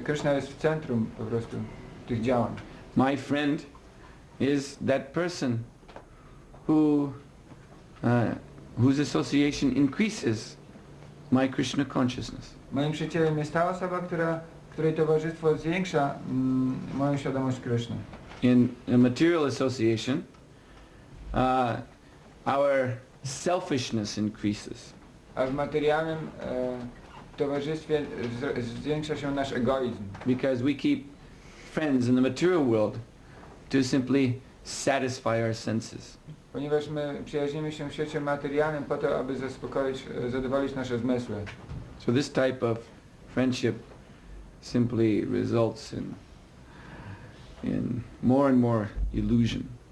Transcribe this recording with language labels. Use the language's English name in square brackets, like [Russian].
[Polish] Kryszna jest w centrum po prostu tych działań. [English] My friend is that person who whose association increases my Krishna consciousness. [Polish] Moim przyjacielem jest ta osoba, której towarzystwo zwiększa moją świadomość Kryszny. [English] In a material association, our selfishness increases. [Polish] A w materialnym towarzystwie zwiększa się nasz egoizm. [English] Because we keep friends in the material world to simply satisfy our senses. [Polish] Ponieważ my przyjaźnimy się w świecie materialnym po to, aby zadowolić nasze zmysły. [English] So this type of friendship simply results in more and more illusion.